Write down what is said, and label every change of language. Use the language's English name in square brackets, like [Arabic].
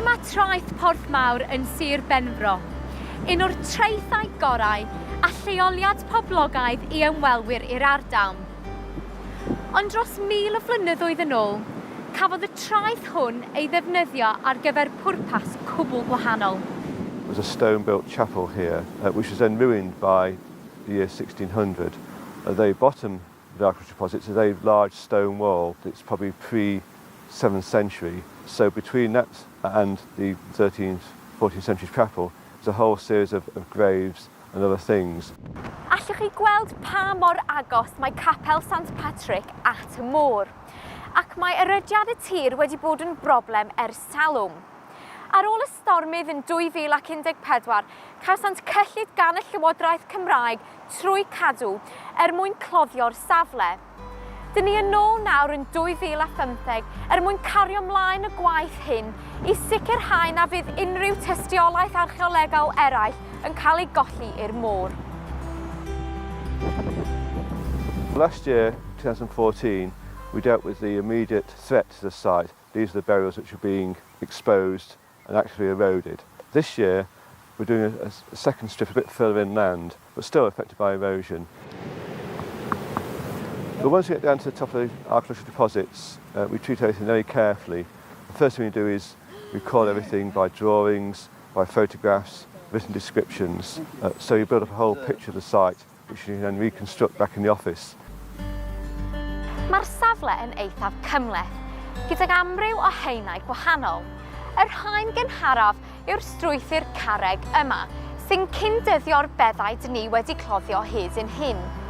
[Welsh] traeth Porthmawr yn Sir Benfro, un o'r traethau gorau a lleoliad poblogaidd i ymwelwyr i'r ardal. Ond dros 1000 o flynyddoedd yn ôl, cafodd y traeth hwn ei ddefnyddio ar gyfer pwrpas cwbl gwahanol. [English] There was a stone-built chapel here, which was then ruined by the year 1600. At the bottom of the archaeological deposits is a large stone wall that's probably pre-7th century. So between that and the 13th, 14th century chapel, there's a whole series of graves and other things. [Welsh] Allwch chi gweld pa mor agos mae Capel Sant Padrig at y môr, ac mae erydiad y tir wedi bod yn broblem ers talwm. Ar ôl y stormydd yn 2014, cawsant cyllid gan y Llywodraeth Cymraeg trwy cadw mwyn cloddio'r safle. Dyn ni yn ôl nawr yn 2015 mwyn cario mlaen y gwaith hyn i sicrhau na fydd unrhyw tystiolaeth archeolegol eraill yn cael ei golli i'r môr. [English] Last year, 2014, we dealt with the immediate threat to the site. These are the burials which are being exposed and actually eroded. This year, we're doing a second strip a bit further inland, but still affected by erosion. But once we get down to the top of the archaeological deposits, we treat everything very carefully. The first thing we do is record everything by drawings, by photographs, written descriptions, so you build up a whole picture of the site, which you can then reconstruct back in the office. [Welsh] Mae'r safle yn eithaf cymhleth, gydag amryw o haenau gwahanol. Yr haen gynharaf yw'r strwythur carreg yma, sy'n cyndyddio'r beddau dyn ni wedi cloddio hyd yn hyn.